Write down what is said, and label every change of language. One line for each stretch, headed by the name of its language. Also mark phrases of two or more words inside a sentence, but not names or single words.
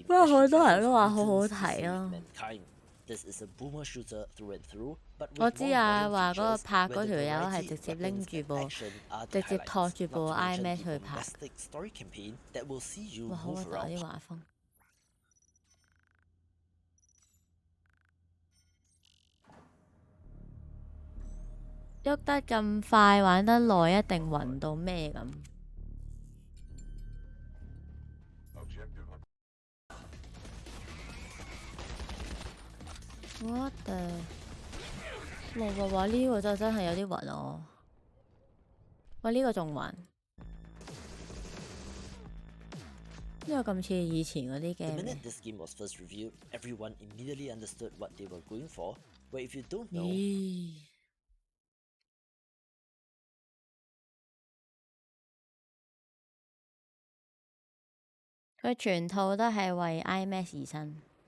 Cantonese: 不過好多人都話好好睇啊。
English: This is a boomer shooter through and through, but
Cantonese: 我知啊，話嗰個拍嗰條友係直接拎住部，直接托住部 iMac 去拍。哇，好核突啲畫風。喐得咁快，玩得耐，一定暈到咩咁。
English: What the？
Cantonese: 哇！呢個就真係有啲暈哦。哇！呢個仲暈。呢個咁似以前嗰啲 game。
English: The minute this game was first revealed, everyone immediately understood what they were going for. Where if you don't know.
Cantonese: 佢全套都係為 IMAX 而生。